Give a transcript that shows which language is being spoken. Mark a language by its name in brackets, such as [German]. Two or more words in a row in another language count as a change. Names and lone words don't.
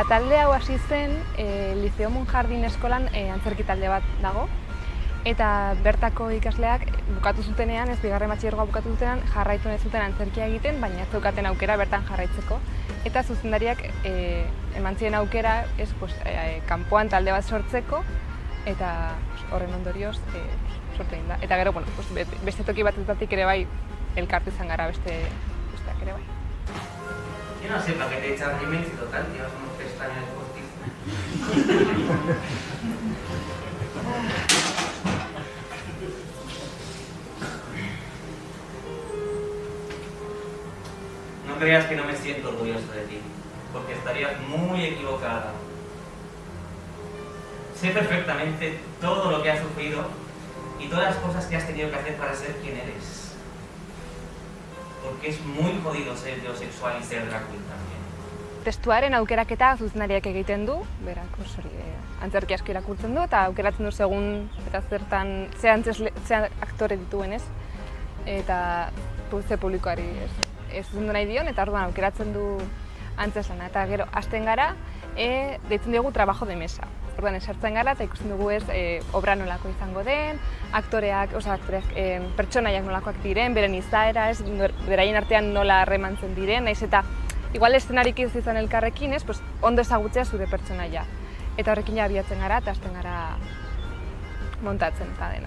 [Basque] Talde hau hasi zen, Liceo Monjardin eskolan antzerki talde bat dago, eta bertako ikasleak bukatu zutenean, ez bigarren batxilergoa bukatu zutenean, jarraitu nahi zuten antzerkia egiten, baina ez zeukaten aukera bertan jarraitzeko. Eta zuzendariak eman ziren aukera, kanpoan talde bat sortzeko, eta horren ondorioz sortu egin da. Eta gero, beste toki batetatik ere bai elkartu izan gara besteak ere bai. [Spanish] Yo no sé para qué te echas remix total, tío, somos 3 años por ti. No creas que no me siento orgulloso de ti, porque estarías muy equivocada. Sé perfectamente todo lo que has sufrido y todas las cosas que has tenido que hacer para ser quien eres. Porque es muy jodido ser heterosexual y ser drag queen también. [Basque] Testuaren aukeraketa zuzendariak egiten du, berak antzerki asko irakurtzen du, eta aukeratzen du segun eta zertan ze aktore dituen ez, eta ze publikoari ez zuzendu nahi dion, eta orduan aukeratzen du antzeslana. Eta gero, hasten gara, deitzen diogu [Spanish] trabajo de mesa. [Basque] Orduan, esartzen gara eta ikusten dugu ez obra nolako izango den, aktoreak, pertsonaiak nolakoak diren, beren izaera, ez, beraien artean nola harremantzen diren, naiz eta igual eszenarik ez izan elkarrekin, ez, ondo ezagutzea zure pertsonaia. Eta horrekin abiatzen gara eta hasten gara montatzen eta dena.